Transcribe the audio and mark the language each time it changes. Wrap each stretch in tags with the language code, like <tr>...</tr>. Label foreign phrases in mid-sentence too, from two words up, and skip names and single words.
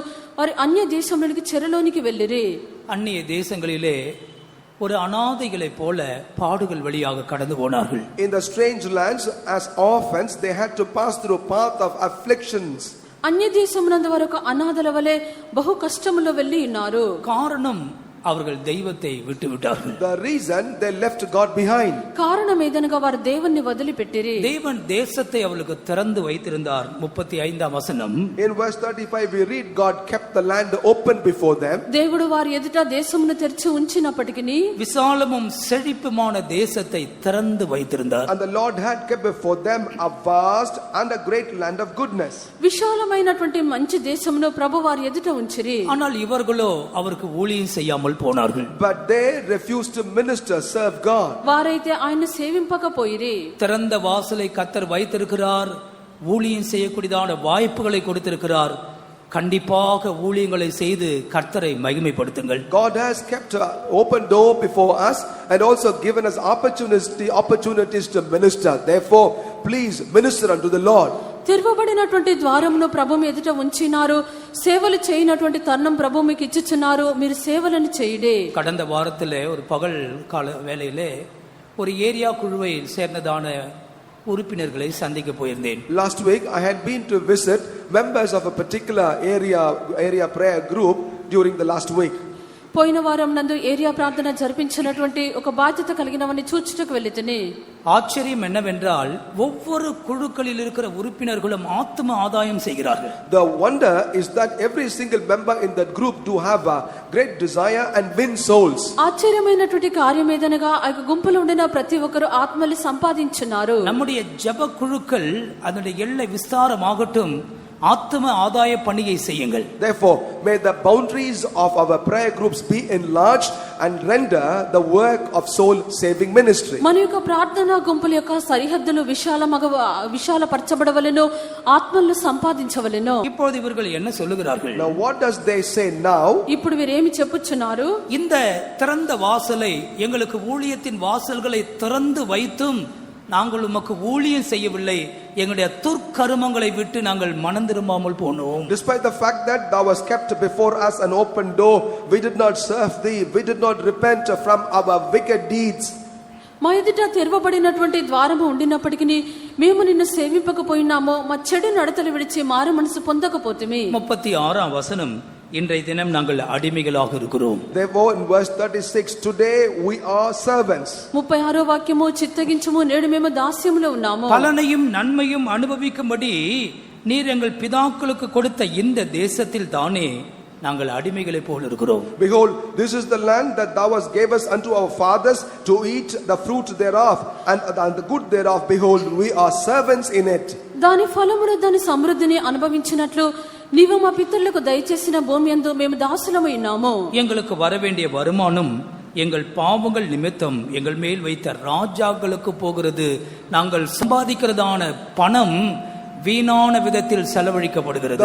<te>వారు అన్య దేశంలోనికి చెరలోనికి వెళ్ళిరి.</te> <ta>அந்நிய தேசங்களிலே ஒரு அநாதைகளை போல பாடுகள் வழியாக கடந்து போனார்கள்.</ta> <en>In the strange lands as orphans they had to pass through a path of afflictions.</en> <te>అన్య దేశమునందు వారు ఒక అనాథల వలె బహు కష్టములో వెళ్ళి ఉన్నారు.</te> <ta>காரணம் அவர்கள் தெய்வத்தை விட்டு விட்டார்கள்.</ta> <en>The reason they left God behind.</en> <te>కారణం ఏదనగా వారు దేవుణ్ణి వదిలిపెట్టిరి.</te> <ta>தேவன் தேசத்தை அவளுக்கு திறந்து வைத்திருந்தார். 35ஆம் வசனம்.</ta> <en>In verse 35 we read God kept the land open before them.</en> <te>దేవుడు వారి ఎదుట దేశమును తెరిచి ఉంచినప్పటికిని</te> <ta>விசாலமும் செழிப்புமான தேசத்தை திறந்து வைத்திருந்தார்.</ta> <en>And the Lord had kept before them a vast and a great land of goodness.</en> <te>విశాలమైనటువంటి మంచి దేశమును ప్రభు వారి ఎదుట ఉంచిరి.</te> <ta>ஆனால் இவர்களோ அவருக்கு ஊழியம் செய்யாமல் போனார்கள்.</ta> <en>But they refused to minister, serve God.</en> <te>వారైతే ఆయన సేవింపకపోయిరి.</te> <ta>திறந்த வாசலை கர்த்தர் வைத்திருக்கிறார். ஊழியம் செய்யக்கூடியதான வாய்ப்புகளை கொடுத்திருக்கிறார். கண்டிப்பாக ஊழியங்களை செய்து கர்த்தரை மகிமைப்படுத்துங்கள்.</ta> <en>God has kept an open door before us and also given us opportunities to minister. Therefore, please minister unto the Lord.</en> <te>తెరవబడినటువంటి ద్వారమును ప్రభు ఎదుట ఉంచినారు. సేవలు చేయనటువంటి తరుణం ప్రభు మీకు ఇచ్చుచున్నారు. మీరు సేవలను చేయండి.</te> <ta>கடந்த வாரத்திலே ஒரு பகல் கால வேளையிலே ஒரு ஏரியா குழுவை சேர்ந்ததான உறுப்பினர்களை சந்திக்க போயிருந்தேன்.</ta> <en>Last week I had been to visit members of a particular area prayer group during the last week.</en> <te>పోయిన వారం నందు ఏరియా ప్రార్థన జరిపించినటువంటి ఒక బాధ్యత కలిగినవని చూచుటకు వెళ్ళితిని.</te> <ta>ஆச்சரியம் என்னவென்றால் ஒவ்வொரு குழுக்களில் இருக்கிற உறுப்பினர்களும் ஆத்ம ஆதாயம் செய்கிறார்கள்.</ta> <en>The wonder is that every single member in that group do have a great desire and win souls.</en> <te>ఆశ్చర్యమైనటువంటి కార్యం ఏదనగా ఆ గుంపులో ఉండిన ప్రతి ఒక్కరు ఆత్మలు సంపాదించున్నారు.</te> <ta>நம்முடைய ஜெப குழுக்கள் அதனுடைய எல்லை விஸ்தாரமாகட்டும். ஆத்ம ஆதாய பணியை செய்யுங்கள்.</ta> <en>Therefore, may the boundaries of our prayer groups be enlarged and render the work of soul saving ministry.</en> <te>మన యొక్క ప్రార్థనా గుంపుల యొక్క సరిహద్దులు విశాలపరచబడవలెను. ఆత్మలను సంపాదించవలెను.</te> <ta>இப்போது இவர்கள் என்ன சொல்லுகிறார்கள்?</ta> <en>Now what does they say now?</en> <te>ఇప్పుడు వీరేమి చెప్పుచున్నారు?</te> <ta>இந்த திறந்த வாசலை எங்களுக்கு ஊழியத்தின் வாசல்களை திறந்து வைத்தும் நாங்கள் உமக்கு ஊழியம் செய்யவில்லை. எங்களுடைய துர்க்கருமங்களை விட்டு நாங்கள் மனம் திரும்பாமல் போனோம்.</ta> <en>Despite the fact that thou hast kept before us an open door, we did not serve thee, we did not repent from our wicked deeds.</en> <te>మా ఎదుట తెరవబడినటువంటి ద్వారము ఉండినప్పటికీ మేము నిన్ను సేవింపకపోయినామో, మా చెడు నడతలు విడిచి మారు మనసు పొందకపోతిమి.</te> <ta>36ஆம் வசனம். இன்றைய தினம் நாங்கள் அடிமைகளாக இருக்கிறோம்.</ta> <en>Therefore in verse 36 today we are servants.</en> <te>36వ వాక్యము చిత్తగించుము, నేడు మేము దాస్యములో ఉన్నాము.</te> <ta>பலனையும் நன்மையும் அனுபவிக்கும்படி நீர் எங்கள் பிதாக்களுக்கு கொடுத்த இந்த தேசத்தில் தானே நாங்கள் அடிமைகளை போல இருக்கிறோம்.</ta> <en>Behold, this is the land that thou hast gave us unto our fathers to eat the fruit thereof and the good thereof. Behold, we are servants in it.</en> <te>దాని ఫలమును దాని సమృద్ధిని అనుభవించినట్లు నీవు మా పితరులకు దయచేసిన భూమి యందు మేము దాసులమై ఉన్నాము.</te> <ta>எங்களுக்கு வரவேண்டிய வருமானம் எங்கள் பாவங்கள் நிமித்தம் எங்கள் மேல் வைத்த ராஜாக்களுக்கு போகிறது. நாங்கள் சம்பாதிக்கிறதான பணம் வீணான விதத்தில் செலவழிக்கப்படுகிறது.</ta>